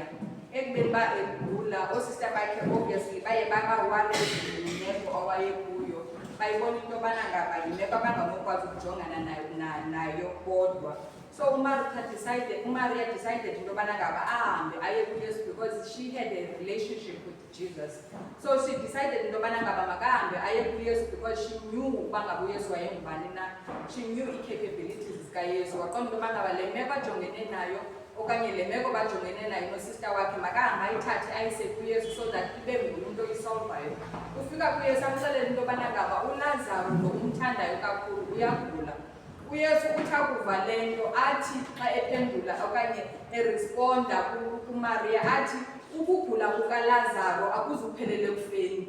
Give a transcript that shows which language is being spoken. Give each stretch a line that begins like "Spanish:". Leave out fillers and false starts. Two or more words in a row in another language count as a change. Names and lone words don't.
Xhosa: Ekubeni ba egula osista bakhe obviously baye babawale imeko awayekuyo. Bayibona into yobana ngaba yimeko abanganokwazi ukujongana nayo kodwa.
English: So Maria decided
Xhosa: into yobana ngaba ahambe aye kuYesu
English: because she had a relationship with Jesus. So she decided
Xhosa: into yobana ngaba makahambe aye kuYesu
English: because she knew
Xhosa: uba ngaba uYesu wayengubani na.
English: She knew i-capabilities zikaYesu.
Xhosa: Waqonda into yobana ngaba le meko ajongene nayo okanye le meko bajongene nayo nosista wakhe makahambe ayithathe ayise kuYesu
English: so that
Xhosa: ibe ngumuntu oyisolvayo. Ufika kuYesu amxelele into yobana ngaba uLazaro lo umthandayo kakhulu uyagula. uYesu uthi akuva lento athi xa ephendula okanye eresponda kuMaria athi ukugula kukaLazaro akuzuphelele kufeni.